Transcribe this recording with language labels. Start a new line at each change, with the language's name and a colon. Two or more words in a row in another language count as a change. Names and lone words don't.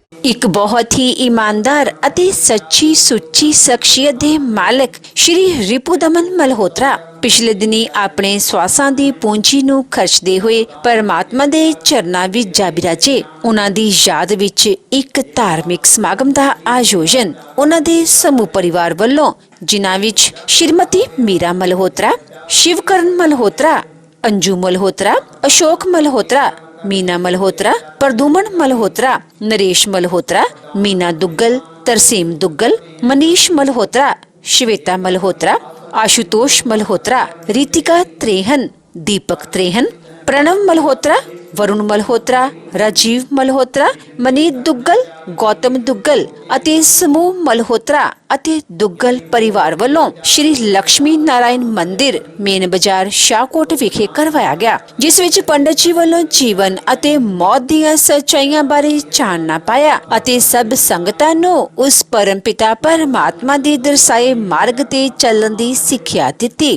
Punjabi: ਇੱਕ ਬਹੁਤ ਹੀ ਈਮਾਨਦਾਰ ਅਤੇ ਸੱਚੀ ਸੁੱਚੀ ਸ਼ਖਸੀਅਤ ਦੇ ਮਾਲਕ ਸ਼੍ਰੀ ਰਿਪੁਦਮਨ ਮਲਹੋਤਰਾ ਪਿਛਲੇ ਦਿਨੀ ਆਪਣੇ ਸਵਾਸਾਂ ਦੀ ਪੂੰਜੀ ਨੂੰ ਖਰਚਦੇ ਹੋਏ ਪਰਮਾਤਮਾ ਦੇ ਚਰਨਾਂ ਵਿੱਚ ਜਾ ਬਿਰਾਜੇ। ਉਹਨਾਂ ਦੀ ਯਾਦ ਵਿੱਚ ਇੱਕ ਧਾਰਮਿਕ ਸਮਾਗਮ ਦਾ ਆਯੋਜਨ ਉਹਨਾਂ ਦੇ ਸਮੂਹ ਪਰਿਵਾਰ ਵੱਲੋਂ, ਜਿਨ੍ਹਾਂ ਵਿੱਚ ਸ਼੍ਰੀਮਤੀ ਮੀਰਾ ਮਲਹੋਤਰਾ, ਸ਼ਿਵਕਰਨ ਮਲਹੋਤਰਾ, ਅੰਜੂ ਮਲਹੋਤਰਾ, ਅਸ਼ੋਕ ਮਲਹੋਤਰਾ, मीना मल्होत्रा, प्रदुमन मल्होत्रा, नरेश मल्होत्रा, मीना दुग्गल, तरसेम दुग्गल, मनीष मल्होत्रा, श्वेता मल्होत्रा, आशुतोष मल्होत्रा, रितिका त्रेहन, दीपक त्रेहन, प्रणव मल्होत्रा, वरुण मल्होत्रा, राजीव मल्होत्रा, मनीत दुग्गल, गौतम दुग्गल ਅਤੇ ਸਮੂਹ ਮਲਹੋਤਰਾ ਅਤੇ ਦੁੱਗਲ ਪਰਿਵਾਰ ਵੱਲੋਂ ਸ਼੍ਰੀ ਲక్ష్ਮੀ ਨਾਰਾਇਣ ਮੰਦਿਰ ਮੇਨ ਬਾਜ਼ਾਰ ਸ਼ਾਹਕੋਟ ਵਿਖੇ ਕਰਵਾਇਆ ਗਿਆ, ਜਿਸ ਵਿੱਚ ਪੰਡਤ ਜੀ ਵੱਲੋਂ ਜੀਵਨ ਅਤੇ ਮੌਤ ਦੀਆਂ ਸੱਚਾਈਆਂ ਬਾਰੇ ਚਾਨਣਾ ਪਾਇਆ ਅਤੇ ਸਭ ਸੰਗਤਾਂ ਨੂੰ ਉਸ ਪਰਮਪਿਤਾ ਪਰਮਾਤਮਾ ਦੇ ਦਰਸਾਏ ਮਾਰਗ ਤੇ ਚੱਲਣ ਦੀ ਸਿੱਖਿਆ ਦਿੱਤੀ।